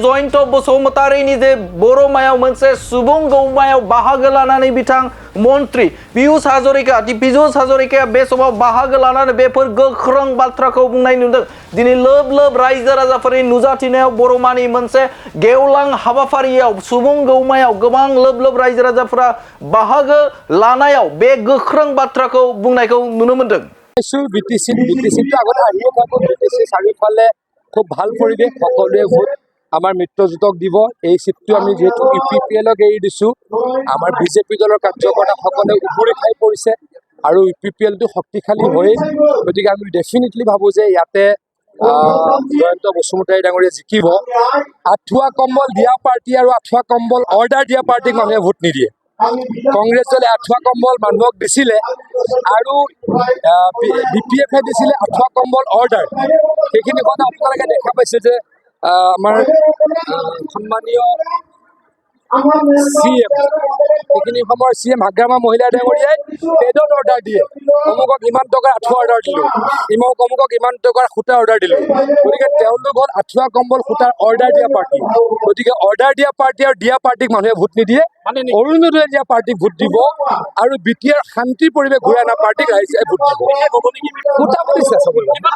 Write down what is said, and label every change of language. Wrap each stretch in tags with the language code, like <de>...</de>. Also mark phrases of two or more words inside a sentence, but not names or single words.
<brx>जयन्त बसुमतारीनि जे बर'मायाव मोनसे सुबुं गौमायाव बाहागो लानानै बिथां मन्त्रि पीयूष हाजरिकाया बे समाव बाहागो लानानै बेफोर गोख्रों बाथ्राखौ बुंनाय नुदों दिनै लोब रायजो राजाफोरनि नुजाथिनायाव बर'मानि मोनसे गेवलां हाबाफारियाव सुबुं गौमायाव गोबां लोब रायजो राजाफोरा बाहागो लानायाव बे गोख्रों बाथ्राखौ बुंनायखौ नुनो मोनदों</brx> <as>বিটিচি আগত আহিয়ে থাকোঁ বিটিচি চাৰিওফালে খুব ভাল পৰিৱেশ সকলোৱে ভোট আমাৰ মিত্ৰজোঁটক দিব এই চিটটো আমি যিহেতু UPPLক এৰি দিছোঁ আমাৰ বিজেপি দলৰ কাৰ্যকৰ্তাসকলে উবুৰি খাই পৰিছে আৰু UPPLটো শক্তিশালী হৈ গতিকে আমি ডেফিনেটলি ভাবোঁ যে ইয়াতে জয়ন্ত বসুমতাৰী ডাঙৰীয়া জিকিব আঠুৱা কম্বল দিয়া পাৰ্টি আৰু আঠুৱা কম্বল অৰ্ডাৰ দিয়া পাৰ্টিক মানুহে ভোট নিদিয়ে কংগ্ৰেছ দলে আঠুৱা কম্বল মানুহক দিছিলে আৰু বিপিএফে দিছিলে আঠুৱা কম্বল অৰ্ডাৰ সেইখিনি কথা আপোনালোকে দেখা পাইছে যে আমাৰ সন্মানীয় CM সেইখিনি সময়ৰ CM হাগ্ৰামা মহিলা ডাঙৰীয়াই পেডত অৰ্ডাৰ দিয়ে অমুকক ইমান টকাৰ আঠুৱা অৰ্ডাৰ দিলোঁ অমুকক ইমান টকাৰ সূতা অৰ্ডাৰ দিলোঁ গতিকে তেওঁলোক হ'ল আঠুৱা কম্বল সূতাৰ অৰ্ডাৰ দিয়া পাৰ্টি গতিকে অৰ্ডাৰ দিয়া পাৰ্টি আৰু দিয়া পাৰ্টিক মানুহে ভোট নিদিয়ে অৰুণোদয় দিয়া পাৰ্টিক ভোট দিব আৰু বিটিআৰ শান্তিৰ পৰিৱেশ ঘূৰাই অনা পাৰ্টিক ৰাইজে ভোট দিব মোটামুটি চেষ্টা কৰিব</as>